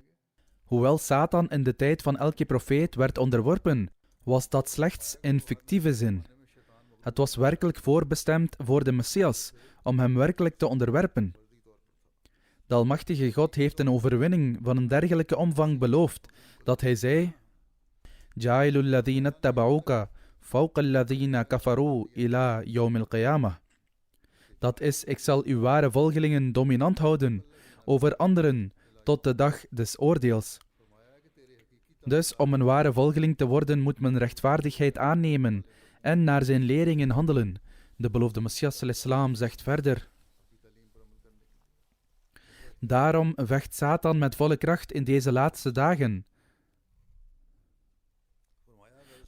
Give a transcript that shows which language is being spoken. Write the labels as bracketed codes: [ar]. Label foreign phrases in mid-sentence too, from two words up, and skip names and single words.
[nl] Hoewel Satan in de tijd van elke profeet werd onderworpen, was dat slechts in fictieve zin. Het was werkelijk voorbestemd voor de Messias, om hem werkelijk te onderwerpen. De Almachtige God heeft een overwinning van een dergelijke omvang beloofd, dat hij zei: [ar] جاعل الذين اتبعوك فوق الذين كفروا إلى يوم القيامة. [nl] Dat is, ik zal uw ware volgelingen dominant houden over anderen tot de dag des oordeels. Dus om een ware volgeling te worden moet men rechtvaardigheid aannemen en naar zijn leringen handelen. De beloofde Messias ﷺ zegt verder: daarom vecht Satan met volle kracht in deze laatste dagen.